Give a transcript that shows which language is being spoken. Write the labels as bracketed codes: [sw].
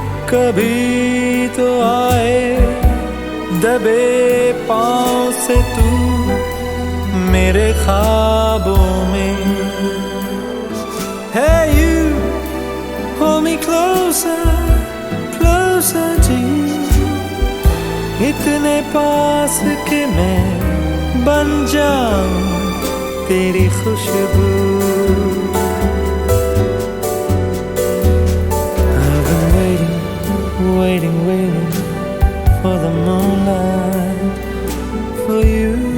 [hi] कभी तो आए दबे पाँव से तू मेरे ख्वाबों में। [en] Hey you, hold me closer, closer to you. [hi] इतने पास कि मैं बन जाऊं तेरी खुशबू। [en] I've been waiting, waiting for the moonlight for you.